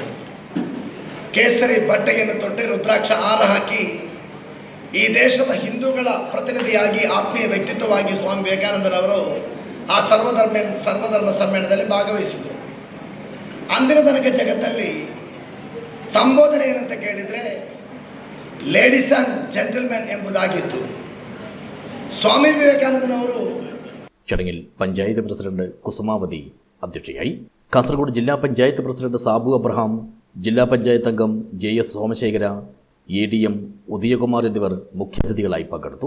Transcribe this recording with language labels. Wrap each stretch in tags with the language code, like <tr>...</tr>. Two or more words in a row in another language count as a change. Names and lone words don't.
<kn>ಕೇಸರಿ ಬಟ್ಟೆಯನ್ನು ತೊಟ್ಟು ರುದ್ರಾಕ್ಷ ಹಾರ ಹಾಕಿ ಈ ದೇಶದ ಹಿಂದೂಗಳ ಪ್ರತಿನಿಧಿಯಾಗಿ ಆತ್ಮೀಯ ವ್ಯಕ್ತಿತ್ವವಾಗಿ ಸ್ವಾಮಿ ವಿವೇಕಾನಂದನವರು ಆ ಸರ್ವಧರ್ಮ ಸಮ್ಮೇಳನದಲ್ಲಿ ಭಾಗವಹಿಸಿದರು. ಅಂದಿನ ತನಕ ಜಗತ್ತಲ್ಲಿ ಸಂಬೋಧನೆ ಏನಂತ ಕೇಳಿದರೆ</kn> <en>ladies and gentlemen</en> <kn>ಎಂಬುದಾಗಿತ್ತು. സ്വാമി വിവേകാനന്ദനವರು</kn> <ml>ചടങ്ങിൽ പഞ്ചായത്ത് പ്രസിഡന്റ് കുസുമാവതി അധ്യക്ഷയായി. കാസർഗോഡ് ജില്ലാ പഞ്ചായത്ത് പ്രസിഡന്റ് സാബു അബ്രഹാം, ജില്ലാ പഞ്ചായത്ത് അംഗം JS സോമശേഖര, ADM ഉദയകുമാർ എന്നിവർ മുഖ്യാതിഥികളായി പങ്കെടുത്തു.</ml>